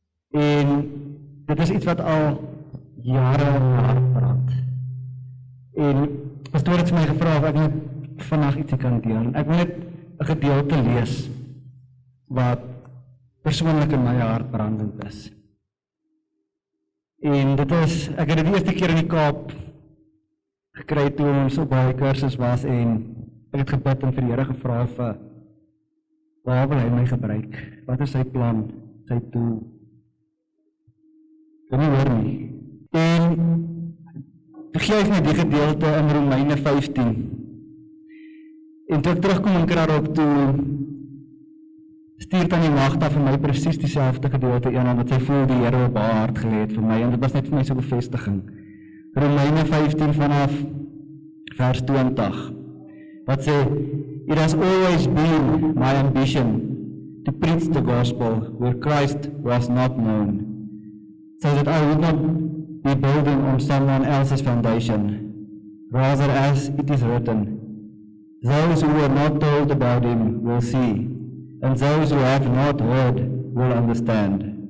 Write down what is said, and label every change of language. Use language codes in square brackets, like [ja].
[af] En dit is iets wat al jare brand. En pastoor het vir my gevra of ek net vandag ietsie kan deel. Ek wil net 'n gedeelte lees wat persoonlik in my hart brandend is. En dit is, ek het dit die eerste keer in die Kaap gekry toe ons op baie kursus was en ek het gebid en vir die Here gevra vir waar wil hy my gebruik? Wat is sy plan, sy doel? Kan nie hoor nie. En toe gee hy my die gedeelte in Romeine 15. En toe ek terugkom in Krarop toe stuur Tannie Magda vir my presies dieselfde gedeelte een, wat sy voel die Here op haar hart gelê het vir my, en dit was net vir my so 'n bevestiging. [en] Romeine 15 vanaf vers 20, wat sê, "It has always been my ambition to preach the gospel where Christ was not known, so that I would not be building on someone else's foundation, rather as it is written, those who were not told about him will see, and those who have not heard will understand."